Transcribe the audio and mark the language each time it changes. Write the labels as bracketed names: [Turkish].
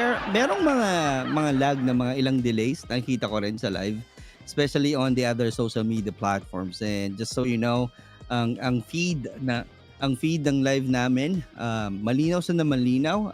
[Filipino] Merong mga lag na mga ilang delays. Nakikita ko rin sa live. [English] Especially on the other social media platforms. And just so you know, [Filipino] ang feed ng live namin, malinaw sa na malinaw.